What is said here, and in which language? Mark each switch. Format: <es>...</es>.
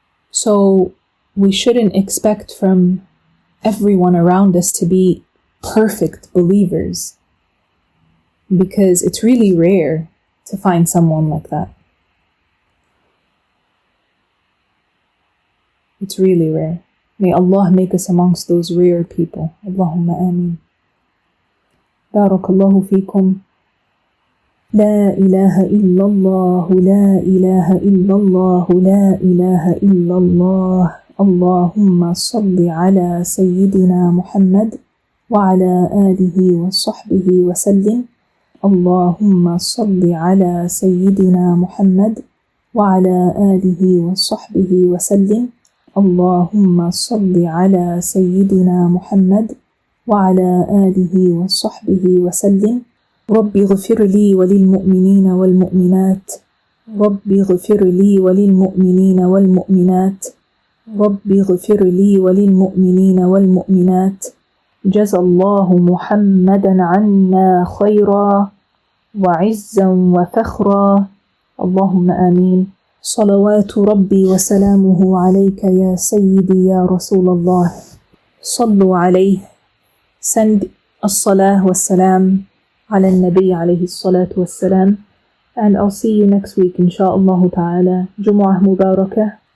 <en>So we shouldn't expect from everyone around us to be perfect believers, because it's really rare to find someone like that. It's really rare. May Allah make us amongst those rare people. Allahumma ameen. Barakallahu feekum.</en> <ar>لا إله إلا الله لا إله إلا الله لا إله إلا الله اللهم صل على سيدنا محمد وعلى آله وصحبه وسلم اللهم صل على سيدنا محمد وعلى آله وصحبه وسلم اللهم صل على سيدنا محمد وعلى آله وصحبه وسلم رب اغفر لي وللمؤمنين والمؤمنات رب اغفر لي وللمؤمنين والمؤمنات رب اغفر لي وللمؤمنين والمؤمنات جزى الله محمدا عنا خيرا وعزا وفخرا اللهم آمين صلوات ربي وسلامه عليك يا سيدي يا رسول الله صلوا عليه.</ar> <en>Send</en> <ar>الصلاة والسلام على النبي عليه الصلاة والسلام.</ar> <en>And I'll see you next week, inshaAllah ta'ala. Jumu'ah Mubarakah.</en>